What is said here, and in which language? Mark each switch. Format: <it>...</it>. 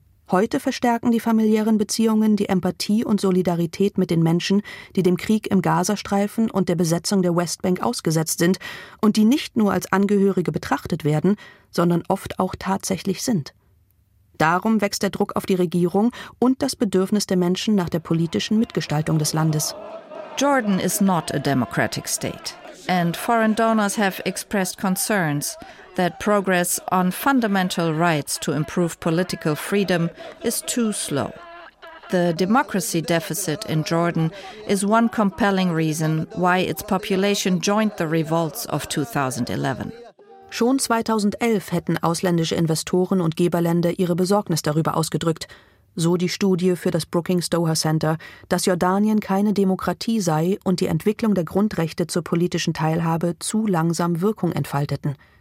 <de>Heute verstärken die familiären Beziehungen die Empathie und Solidarität mit den Menschen, die dem Krieg im Gazastreifen und der Besetzung der Westbank ausgesetzt sind und die nicht nur als Angehörige betrachtet werden, sondern oft auch tatsächlich sind. Darum wächst der Druck auf die Regierung und das Bedürfnis der Menschen nach der politischen Mitgestaltung des Landes.</de> <en>Jordan is not a democratic state. And foreign donors have expressed concerns that progress on fundamental rights to improve political freedom is too slow. The democracy deficit in Jordan is one compelling reason why its population joined the revolts of 2011.</en> <de>Schon 2011 hätten ausländische Investoren und Geberländer ihre Besorgnis darüber ausgedrückt, so die Studie für das Brookings Doha Center, dass Jordanien keine Demokratie sei und die Entwicklung der Grundrechte zur politischen Teilhabe zu langsam Wirkung entfalteten.</de>